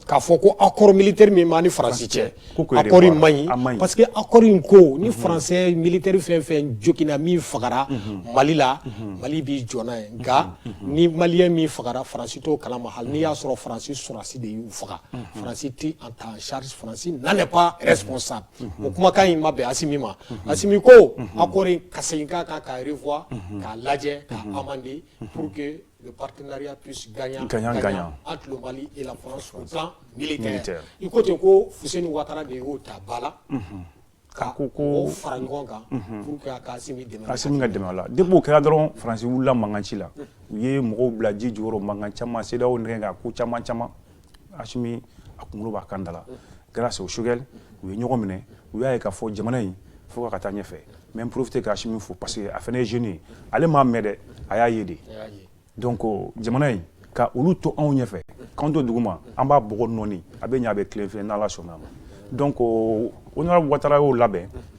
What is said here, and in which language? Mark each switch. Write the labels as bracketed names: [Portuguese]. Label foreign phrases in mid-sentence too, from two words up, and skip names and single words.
[Bambara] k'a fɔ ko [French] accord militaire [Bambara] min b'an ni Faransi cɛ accord in man ɲi [French] parce que accord [Bambara] in ko ni [French] Français militaire [Bambara] fɛn fɛn jogina min fagara Mali la Mali b'i jɔ n'a ye nka ni Malien min fagara Faransi t'o kalama hali n'i y'a sɔrɔ Faransi sɔrɔdasi de y'u faga Faransi tɛ [French] en charge [Bambara] Faransi [French] n'en est pas responsable [Bambara] o kumakan in ma bɛn Asimi ma Asimi ko accord in ka segin k'a kan k'a revoir k'a lajɛ k'a amender [French] pour que le partenariat puisse gagnant entre le Mali et la France au plan militaire. Il faut que [Bambara] Fuseni Ouattara de y'o ta ba la ka o fara ɲɔgɔn kan [French] pour que [Bambara] a ka Asimi dɛmɛ. Asimi ka dɛmɛ la depuis o kɛra dɔrɔn Faransi wulila mankan ci la u ye mɔgɔw bila ji jukɔrɔ mankan caman CEDEAO nɛgɛn ka ko caman Asimi a kunkolo b'a kan da la [French] grâce au [Bambara] Choguel u ye ɲɔgɔn minɛ u y'a ye k'a fɔ jamana in fo ka taa ɲɛfɛ mais n profiter ka Asimi fo parce que a fana ye jeune ye ale m'a mɛn dɛ a y'a ye de. Donc jamana in ka olu to anw ɲɛfɛ k'an to duguma an b'a bɔgɔ nɔɔni a bɛ ɲɛ a bɛ tilen fɛ n'Ala sɔnna ma [French] donc honorable [Bambara] Ouattara y'o labɛn